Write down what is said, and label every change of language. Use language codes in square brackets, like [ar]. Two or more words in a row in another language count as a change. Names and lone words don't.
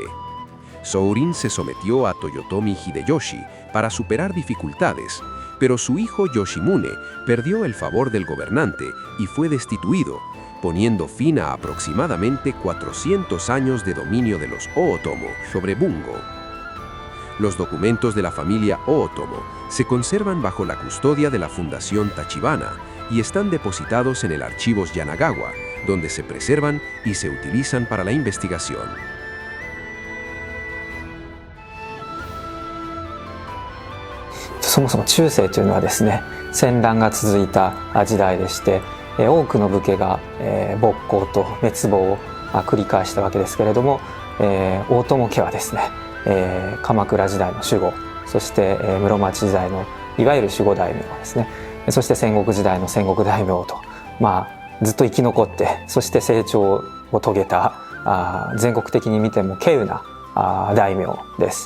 [es] Sourin se sometió a Toyotomi Hideyoshi para superar dificultades, pero su hijo Yoshimune perdió el favor del gobernante y fue destituido, poniendo fin a aproximadamente 400 años de dominio de los Ootomo sobre Bungo. Los documentos de la familia Ootomo se conservan bajo la custodia de la Fundación Tachibana y están depositados en el Archivos Yanagawa, donde se preservan y se utilizan para la investigación. [ja] そもそも中世というのはですね、戦乱が続いた時代でして、多くの武家が勃興と滅亡を繰り返したわけですけれども、大友家はですね、鎌倉時代の守護、そして室町時代のいわゆる守護大名ですね、そして戦国時代の戦国大名と、ずっと生き残って、そして成長を遂げた全国的に見ても稀有な大名です。